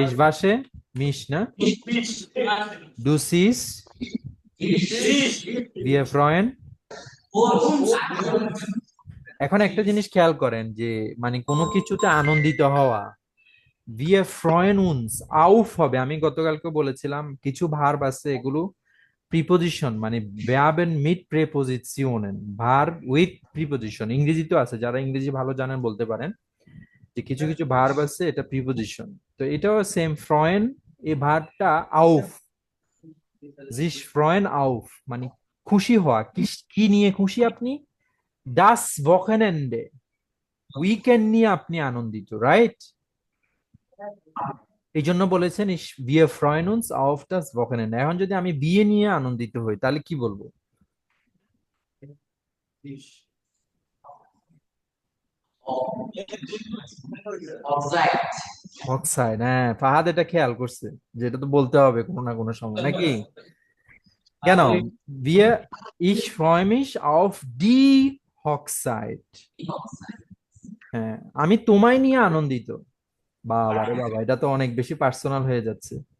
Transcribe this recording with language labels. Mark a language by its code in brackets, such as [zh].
[de] ich wasche mich, [bn] না, [de] du siehst, wir freuen। [bn] এখন একটা জিনিস খেয়াল করেন যে মানে কোনো কিছুতে আনন্দিত হওয়া, [de] wir freuen uns auf [bn] হবে। আমি গতকালকে বলেছিলাম কিছু ভার্ব আছে, এগুলো প্রিপোজিশন, মানে [de] verben mit Präpositionen, [bn] verb with preposition. ইংরেজিতেও আছে, যারা ইংরেজি ভালো জানেন বলতে পারেন যে কিছু কিছু ভার্ব আছে এটা প্রিপোজিশন। তো এটাও সেম, freuen, এই ভার্বটা auf, [de] sich freuen auf, [bn] মানে খুশি হওয়া। কি নিয়ে খুশি আপনি? [de] das Wochenende, [bn] উইকেন্ড নিয়ে আপনি আনন্দিত, রাইট? এই জন্য বলেছেন [de] wir freuen uns auf das Wochenende। [bn] এখন যদি আমি বিয়ে নিয়ে আনন্দিত হই, তাহলে কি বলবো? Hochzeit, হ্যাঁ, ফাহাদ এটা খেয়াল করছে যে এটা তো বলতে হবে কোনো না কোনো সময়, নাকি? কেন? [de] ich freue mich auf die Hochzeit। [bn] হ্যাঁ, আমি তোমায় নিয়ে আনন্দিত। বাবা রে বাবা, এটা তো অনেক বেশি পার্সোনাল হয়ে যাচ্ছে।